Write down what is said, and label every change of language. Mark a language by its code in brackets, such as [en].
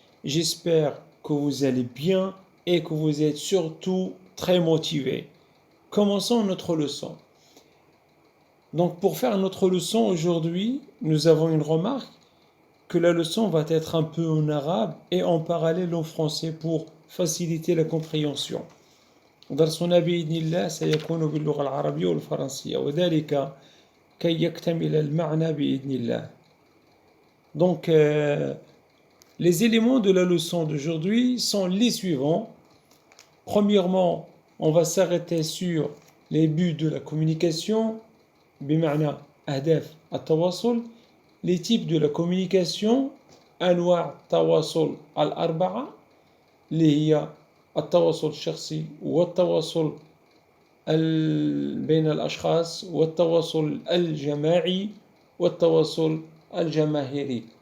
[fr] J'espère que vous allez bien et que vous êtes surtout très motivés. Commençons notre leçon. Donc pour faire notre leçon aujourd'hui, nous avons une remarque que la leçon va être un peu en arabe et en parallèle en français pour faciliter la compréhension. [ar] درسنا بإذن الله سيكون باللغة العربية والفرنسية وذلك كي يكتمل المعنى بإذن الله. [fr] Donc, les éléments de la leçon d'aujourd'hui sont les suivants. Premièrement, on va s'arrêter sur les buts de la communication, [ar] بمعنى أهداف التواصل, [fr] les types de la communication, [ar] أنواع التواصل الأربعة, اللي هي التواصل الشخصي والتواصل بين الأشخاص والتواصل الجماعي والتواصل الجماهيري.